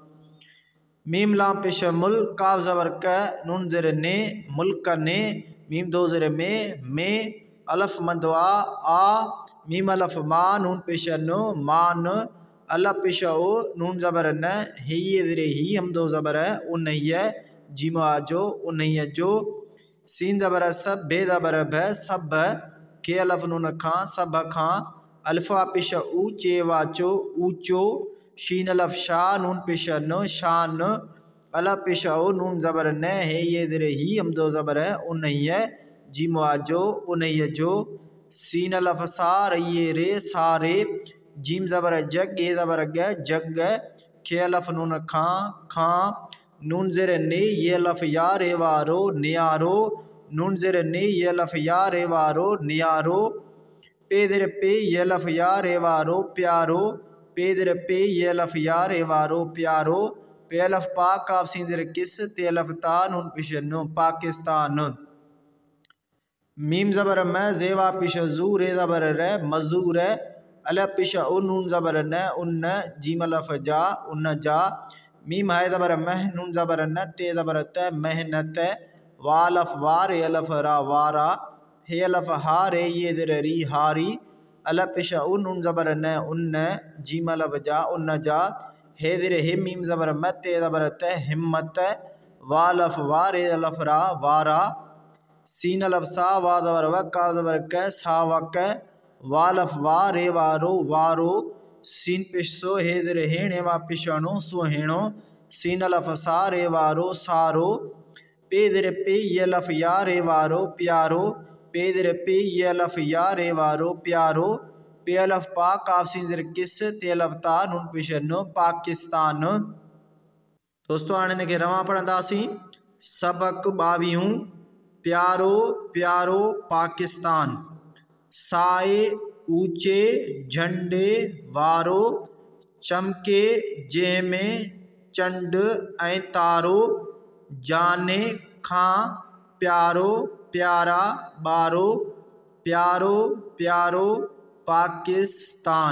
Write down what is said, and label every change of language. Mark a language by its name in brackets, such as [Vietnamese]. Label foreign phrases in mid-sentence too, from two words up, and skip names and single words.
[Sindhi] मीम लाम पेश मुल, काफ ज़बर क, नून ज़ेर ने, मुल्क ने, मीम दो ज़ेर में, अलफ मंदवा आ, मीम अलफ मा, नून पेश न, मान, अलफ पेश ओ, नून ज़बर न, हिये ज़ेर ही, हम दो ज़बर उन्हिय, जीमा जो उन्हिय जो। सीन ज़बर सब, बे ज़बर भ, सब, के अलफ नून खां, सब खां, अल्फा पेश ऊ, चे वाचो, ऊचो। शीन अलफ शाह, नून पेश न, शान, अलफ पेश ओ, नून ज़बर न, हे ये ज़ेर ही, हम दो ज़बर उन्हिय, जीमा जो उन्हिय जो। सीन अलफ सा, रइये रे, सारे, जीम ज़बर जग, गे ज़बर ग, जग, खे अलफ नून खां, नून ज़ेर ने, ये अलफ या, रेवारो, नियारो, नून ज़ेर ने, ये अलफ या, रेवारो, नियारो। पे ज़ेर पे, ये अलफ या, रेवारो, प्यारो, पे ज़ेर पे, ये अलफ या, रेवारो, प्यारो। पे अलफ पा, काफ सीन ज़ेर किस, ते अलफ ता, नून पेश न, पाकिस्तान। मीम ज़बर म, ज़ेवा पेश जू, रे ज़बर र, मजूर, अलफ पेश उ, नून ज़बर न, उन्न, जीम अलफ जा, उन्न जा। मीम हाय ज़बर मह, नून ज़बर न, ते ज़बर त, मेहनत, वालफ वा, रे अलफ रा, वारा, हे अलफ हा, रे ये ज़ेर री, हारी, अलफ पेश उ, नून ज़बर न, उन्न, जीम अलफ जा, उन्न जा। हे ज़ेर हे, मीम ज़बर म, ते ज़बर त, हिम्मत, वालफ वा, रे अलफ रा, वारा। सीन अलफ सा, वा ज़बर व, का ज़बर क, सावक, वालफ वा, रे वारो, वारो। सीन पेश सो, हे ज़ेर हेण, हेवा पेश नो, सुहेणो। सीन अलफ सा, रे वारो, सारो। पे ज़ेर पे, ये अलफ या, रे वारो, प्यारो, पे ज़ेर पे, ये अलफ या, रे वारो, प्यारो। पे अलफ पा, काफ सीन ज़ेर किस, ते अलफ ता, नून पेश न, पाकिस्तान। दोस्तों हाणे हिन खे रवां पढ़ंदासीं। सबक 22, प्यारो प्यारो पाकिस्तान। साए, ऊचे, झंडे वारो, चमके, जंहिंमें, चंड ऐं तारो, जाने खां, प्यारो प्यारा ॿारो, प्यारो प्यारो पाकिस्तान।